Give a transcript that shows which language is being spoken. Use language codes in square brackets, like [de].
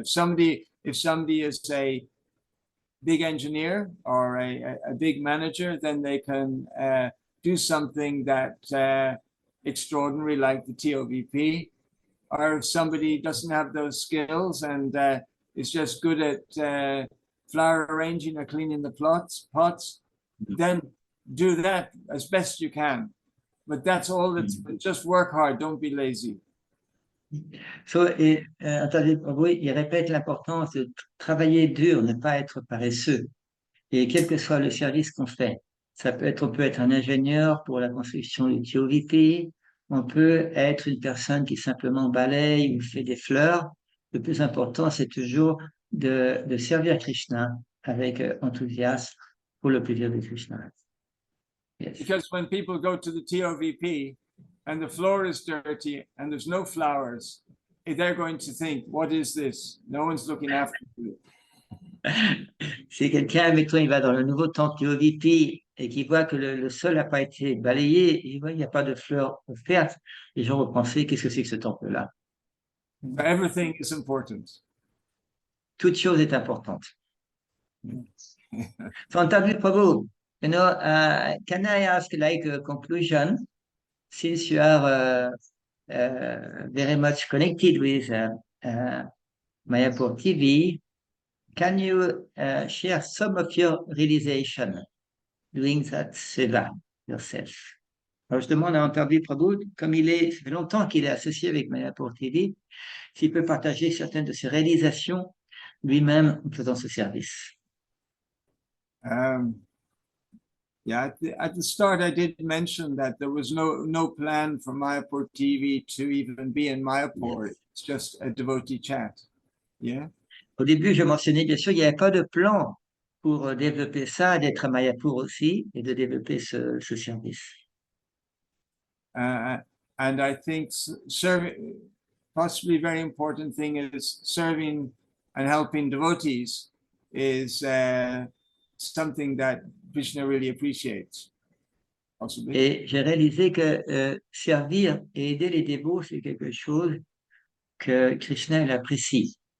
[en] If somebody is a big engineer or a big manager, then they can do something that extraordinary, like the TOVP. Or if somebody doesn't have those skills and is just good at flower arranging or cleaning the pots, then do that as best you can. But that's all. Just work hard. Don't be lazy. [fr] So, il répète l'importance de travailler dur, ne pas être paresseux. Et quel que soit le service qu'on fait, on peut être un ingénieur pour la construction du TOVP, on peut être une personne qui simplement balaye ou fait des fleurs. Le plus important, c'est toujours de servir Krishna avec enthousiasme pour le plaisir de Krishna. [en] Yes. Because when people go to the TOVP and the floor is dirty and there's no flowers, they're going to think, what is this? No one's looking after you. [fr] Si quelqu'un, mettons, il va dans le nouveau temple TOVP et qui voient que le sol n'a pas été balayé, et ils voient qu'il n'y a pas de fleurs offertes, les gens vont penser, qu'est-ce que c'est que ce temple-là? [en] Everything is important. [fr] Toute chose est importante. [en] So, Antardwipa Prabhu, can I ask like a conclusion, since you are very much connected with Mayapur TV, can you share some of your realization doing that seva yourself? [fr] Alors, je demande à Antardwipa Prabhu, comme ça fait longtemps qu'il est associé avec Mayapur TV, s'il peut partager certaines de ses réalisations lui-même en faisant ce service. [en] Yeah, at the start, I did mention that there was no plan for Mayapur TV to even be in Mayapur. Yes. It's just a devotee chat. Yeah. [fr] Au début, je mentionnais bien sûr, il n'y avait pas de plan pour développer ça, d'être à Mayapur aussi et de développer ce service. [en] And I think serving, possibly very important thing is serving and helping devotees is something that Krishna really appreciates. Possibly. [fr] Et j'ai réalisé que servir et aider les dévots, c'est quelque chose que Krishna il apprécie.